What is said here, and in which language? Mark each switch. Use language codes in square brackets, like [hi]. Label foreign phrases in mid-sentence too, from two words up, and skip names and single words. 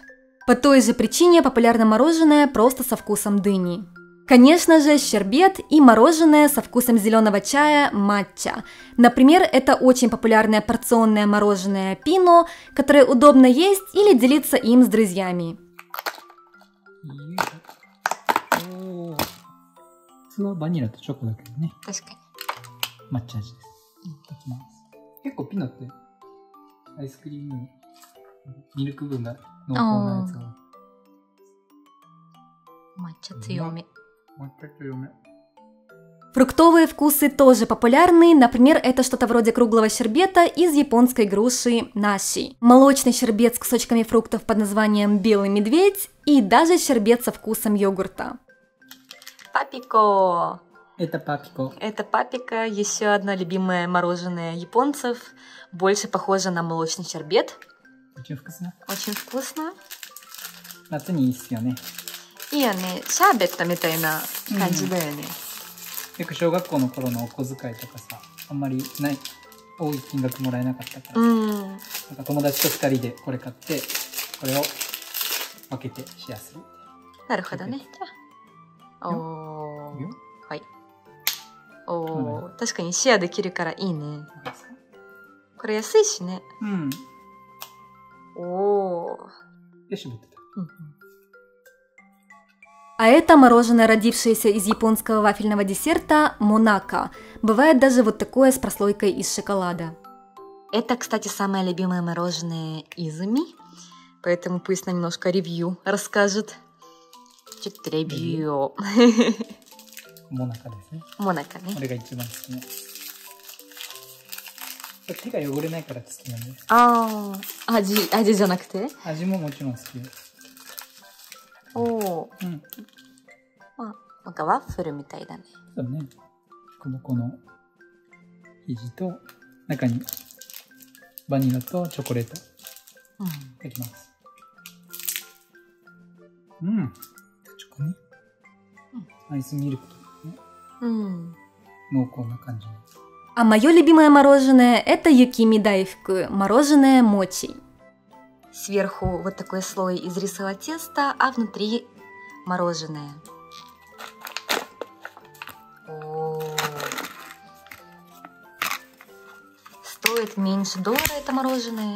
[ru] По той же причине популярно мороженое просто со вкусом дыни. Конечно же, щербет и мороженое со вкусом зеленого чая матча. Например, это очень популярное порционное мороженое пино, которое удобно есть или делиться им с друзьями. [ja] 普通はバニラとチョコだけどね。確かに。抹茶味です。いきます。結構ピノってアイスクリームミルク分が濃厚なやつが抹茶強め。 [ru] Фруктовые вкусы тоже популярны, например, это что-то вроде круглого щербета из японской груши наши, молочный щербет с кусочками фруктов под названием белый медведь и даже щербет со вкусом йогурта. Папико! Это папико. Это папика, еще одно любимое мороженое японцев, больше похоже на молочный щербет. Очень вкусно. Очень вкусно. [ja] 夏にいいっすよね。いいよね、シャーベットみたいな感じだよね。よく小学校の頃のお小遣いとかさ、あんまりない多い金額もらえなかったから、なんか友達と2人でこれ買ってこれを分けてシェアする。なるほどね。じゃあ、おー、はい。おー、確かにシェアできるからいいね。これ安いしね。うん。おー。で、絞ってた。 [ru] А это мороженое, родившееся из японского вафельного десерта Монако. Бывает даже вот такое с прослойкой из шоколада. Это, кстати, самое любимое мороженое Изуми, поэтому пусть на немножко ревью расскажет. Чуть ревью. [ja] Монако ですね。 Монакоね。これが一番好きな。手が汚れないから好きなんです。ああ、味じゃなくて？味ももちろん好きです。おお。うん。まあ、なんかワッフルみたいだね。そうね。この生地と中にバニラとチョコレート。うん。いただきます。うん。チョコね。アイスミルクとね。うん。濃厚な感じ。 [ru] А мое любимое мороженое – это Юкими Дайфуку, мороженое мочи. Сверху вот такой слой из рисового теста, а внутри мороженое. О-о-о. Стоит меньше $1 это мороженое.